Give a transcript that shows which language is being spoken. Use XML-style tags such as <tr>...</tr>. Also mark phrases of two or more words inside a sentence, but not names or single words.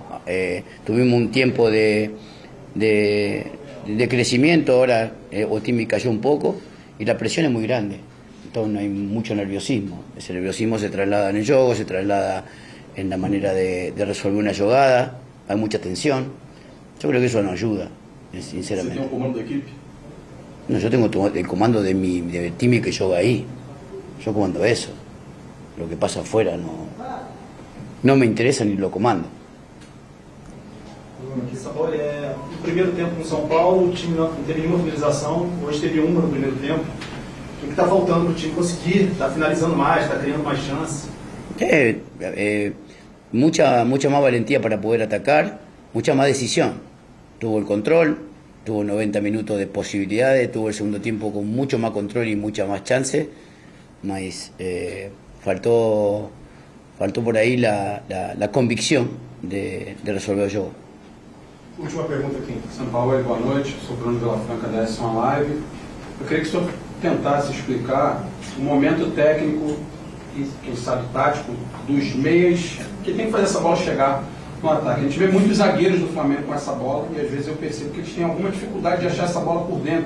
<es>Tuvimos un tiempo de crecimiento. Ahora Otimi cayó un poco y la presión es muy grande. Entonces no hay mucho nerviosismo. Ese nerviosismo se traslada en el juego, se traslada en la manera de resolver una jugada. Hay mucha tensión. Yo creo que eso no ayuda, sinceramente.</es> <pt>¿Você tem o comando da equipe?</pt> <es>No, yo tengo el comando del time que juega ahí. Yo comando eso. Lo que pasa afuera no me interesa ni lo comando.</es> <pt>Aqui, Sampaoli, no primeiro tempo com São Paulo, o time não teve nenhuma finalização, hoje teve uma no primeiro tempo. O que está faltando para o time conseguir? Está finalizando mais, está criando mais chances?</pt> <es>Mucha más valentía para poder atacar, mucha más decisión. Tuvo el control, tuvo 90 minutos de posibilidades, tuvo el segundo tiempo con mucho más control y mucha más chance, mas faltó por ahí la convicción de resolver el juego.</es> <pt>Última pergunta aqui. São Paulo, boa noite. Sou Bruno Vilafranca da S1 Live. Eu queria que o senhor tentasse explicar o momento técnico e, quem sabe, tático dos meias que tem que fazer essa bola chegar no ataque. A gente vê muitos zagueiros do Flamengo com essa bola e às vezes eu percebo que eles têm alguma dificuldade de achar essa bola por dentro.</pt>